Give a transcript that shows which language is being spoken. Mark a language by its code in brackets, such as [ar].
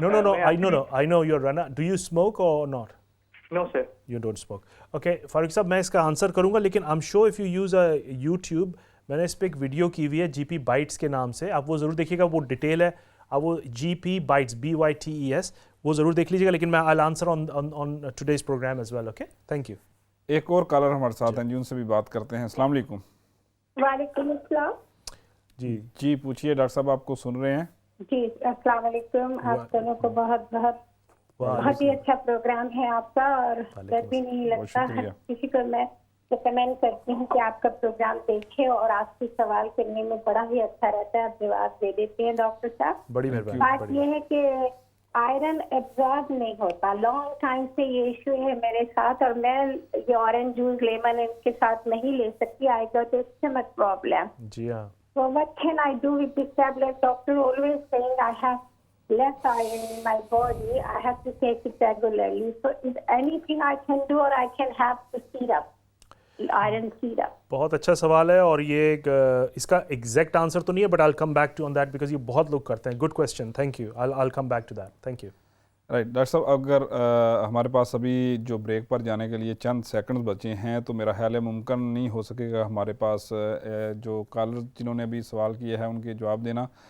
[en] No, I know you're runner. Do you smoke or not? No sir. You don't smoke. [ur] Okay, فاروق صاحب میں اس کا answer کروں گا، لیکن [en] I'm sure if you use a YouTube، [ur] میں نے اس پہ ایک ویڈیو کی ہوئی ہے جی پی بائٹس کے نام سے، آپ وہ ضرور دیکھیے گا. وہ ڈیٹیل ہے، آپ وہ جی پی بائٹس BYTES وہ ضرور دیکھ لیجیے گا. لیکن میں [en] I'll answer on today's program as well. Okay, thank you. [ur] ایک اور کالر ہمارے ساتھ ہیں جی، ان سے بھی بات کرتے ہیں. السلام علیکم. وعلیکم السلام. جی پوچھیے ڈاکٹر صاحب، آپ کو سن رہے ہیں. جی السلام علیکم. آپ دونوں کو بہت ہی اچھا پروگرام ہے آپ کا، اور ڈر بھی نہیں لگتا. ہر کسی کو میں ریکمینڈ کرتی ہوں کہ آپ کا پروگرام دیکھے، اور آپ سے سوال کرنے میں بڑا ہی اچھا رہتا ہے، آپ جواب دے دیتے ہیں ڈاکٹر صاحب. بڑی مہربانی. بات یہ ہے کہ آئرن ایبزارب نہیں ہوتا. لانگ ٹائم سے یہ ایشو ہے میرے ساتھ، اور میں یہ اورنج جوس، لیمن ان کے ساتھ نہیں لے سکتی. [en] I got a stomach problem. [ur] جی ہاں. [en] So what can I do with this tablet? Doctor always saying I have less iron in my body. I have to take it regularly. So is anything I can do, or I can have the syrup, iron syrup? [ur] بہت اچھا سوال ہے، اور یہ اس کا exact answer تو نہیں ہے، [en] but I'll come back to on that [ur] because یہ بہت لوگ کرتے ہیں. [en] Good question, thank you. I'll come back to that. Thank you. [ur] Right doctor صاحب، اگر ہمارے پاس ابھی جو بریک پر جانے کے لیے چند سیکنڈز بچے ہیں، تو میرا خیال ہے ممکن نہیں ہو سکے گا ہمارے پاس جو کالر جنہوں نے ابھی سوال کیا ہے ان کے جواب دینا.